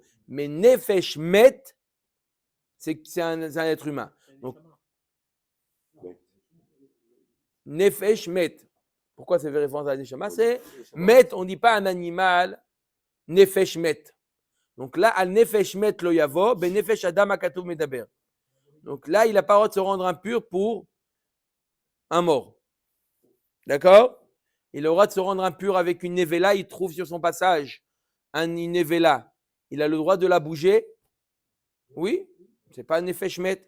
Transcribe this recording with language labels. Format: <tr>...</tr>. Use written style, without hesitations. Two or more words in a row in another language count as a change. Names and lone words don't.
<fr>Mais</fr> <he>נפש מת,</he> <fr>c'est un être humain.</fr> <he>Donc, נפש מת.</he> <fr>Pourquoi ça fait référence à la Neshama? C'est Met, on ne dit pas un animal,</fr> <he>נפש מת.</he> <fr>Donc là,</fr> <he>על נפש מת לא יבא, בנפש אדם הכתוב מדבר.</he> <fr>Donc là, il n'a pas le droit de se rendre impur pour un mort. D'accord? Il a le droit de se rendre impur avec une nevela, il trouve sur son passage une nevela. Il a le droit de la bouger? Oui, c'est pas un</fr> <he>נפש מת.</he>